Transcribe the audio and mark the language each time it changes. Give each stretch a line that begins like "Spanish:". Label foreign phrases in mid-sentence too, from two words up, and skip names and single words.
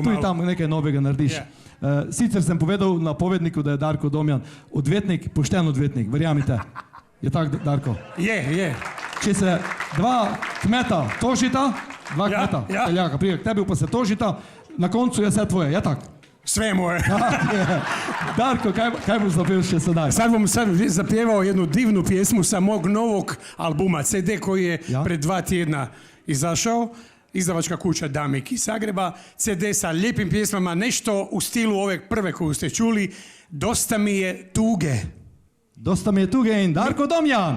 Slovenian: Tudi tam nekaj novega narediš. Sicer sem povedal na povedniku, da je Darko Domjan odvetnik, pošten odvetnik, verjamite. Je tak, Darko? Je. Če se dva kmeta tožita, peljaka, prije k tebi pa se tožita, na koncu je vse tvoje, je tak?
Croatian: Sve moje.
Slovenian: Darko, kaj boš zapel še sedaj?
Croatian: Sad bom zapjevao jednu divnu pjesmu sa mog novog albuma, CD koji je pred 2 tjedna izašao. Izdavačka kuća Damik iz Zagreba, CD sa lijepim pjesmama, nešto u stilu ove prve koju ste čuli, Dosta mi je tuge.
Slovenian: Dosta mi je tuge in Darko Domjan.